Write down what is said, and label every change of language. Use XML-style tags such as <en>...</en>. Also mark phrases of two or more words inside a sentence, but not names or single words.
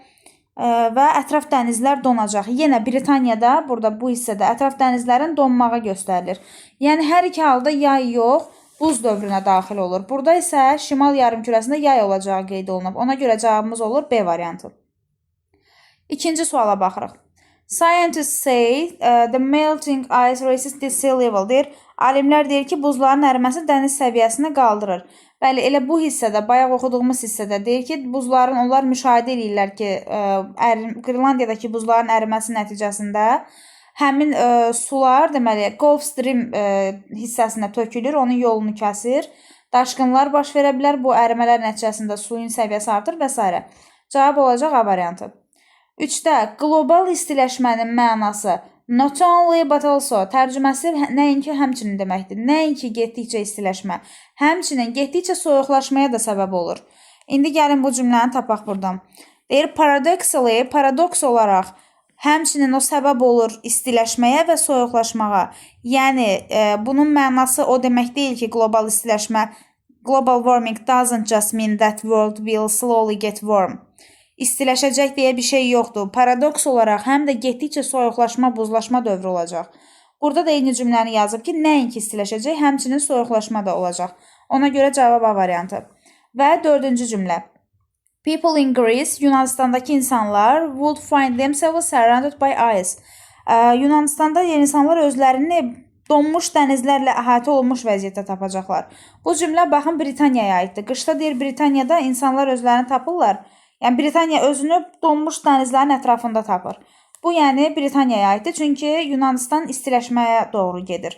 <az>Və ətraf dənizlər donacaq. Yenə Britaniyada, burada bu hissədə ətraf dənizlərin donmağı göstərilir. Yəni, hər iki halda yay yox, buz dövrünə daxil olur. Burada isə şimal yarımkürəsində yay olacağı qeyd olunub. Ona görə cavabımız olur B variantı. İkinci suala baxırıq.</az> <en>Scientists say the melting ice raises the sea level deyir.</en> <az>Alimlər deyir ki, buzların əriməsi dəniz səviyyəsini qaldırır. Bəli, elə bu hissədə, bayaq oxuduğumuz hissədə deyir ki, buzların onlar müşahidə edirlər ki, Qrenlandiyadakı buzların əriməsi nəticəsində həmin sular, deməli, Gulf Stream hissəsinə tökülür, onun yolunu kəsir. Daşqınlar baş verə bilər, bu ərimələr nəticəsində suyun səviyyəsi artır və s. Cavab olacaq A variantı. 3-də qlobal istiləşmənin mənası</az> <en>not only but also</en> <az>tərcüməsi nəinki həmçinin deməkdir. Nəinki getdikcə istiləşmə, həmçinin getdikcə soyuqlaşmaya da səbəb olur. İndi gəlin bu cümləni tapaq buradan. Deyir, paradoxically, paradoks olaraq həmçinin o səbəb olur istiləşməyə və soyuqlaşmağa. Yəni, bunun mənası o demək deyil ki, qlobal istiləşmə,</az> <en>global warming doesn't just mean that world will slowly get warm.</en> <az>İstiləşəcək deyə bir şey yoxdur. Paradoks olaraq həm də getdikcə soyuqlaşma, buzlaşma dövrü olacaq. Burada da eyni cümləni yazıb ki, nəinki istiləşəcək, həmçinin soyuqlaşma da olacaq. Ona görə cavab A variantı. Və 4-cü cümlə.</az> <en>People in Greece,</en> <az>Yunanistandakı insanlar</az> <en>would find themselves surrounded by ice.</en> <az>Yunanistanda insanlar özlərini donmuş dənizlərlə əhatə olunmuş vəziyyətdə tapacaqlar. Bu cümlə baxın Britaniyaya aiddir. Qışda deyir Britaniyada insanlar özlərini tapırlar. Yəni Britaniya özünü donmuş dənizlərin ətrafında tapır. Bu yəni Britaniyaya aiddir, çünki Yunanistan istiləşməyə doğru gedir.</az>